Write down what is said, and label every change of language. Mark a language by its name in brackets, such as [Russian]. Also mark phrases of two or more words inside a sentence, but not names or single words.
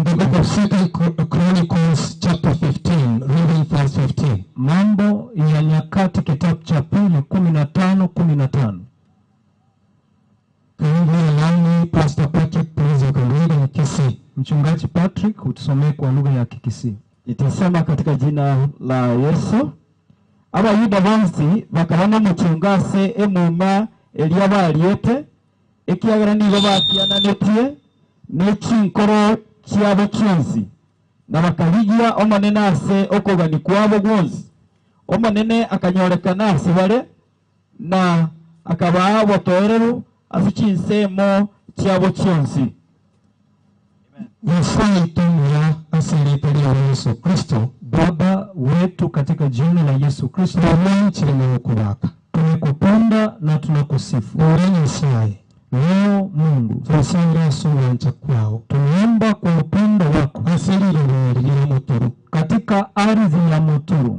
[English] The book of 2 Chronicles chapter 15, reading verse 15. [Swahili] Mambo ya Nyakati kitabu cha pili 15:15. [English] Pastor Patrick, please, you can read in Kisii. [Swahili] Mchungaji Patrick, utusomee kwa lugha ya Kikisii. Itasema katika jina la Yesu. [Gusii] Abayuda bonsi bakarana muchungase emuma eliabaliete ekiagara nibo bakiananetie nechinkoro kiabo kyonsi na bakaligia omanene ase okogani kwabo gwonsi omanene akanyorekana ase bare na akaba botoereru ase chinsemo kiabo kyonsi. [Swahili] Nisaitunia asilipelia Yesu Kristo, Baba wetu katika jina la Yesu Kristo, tumekupenda na tunakusifu. Leo Mungu, tunaomba kwa upendo wako katika ardhi ya Muturu.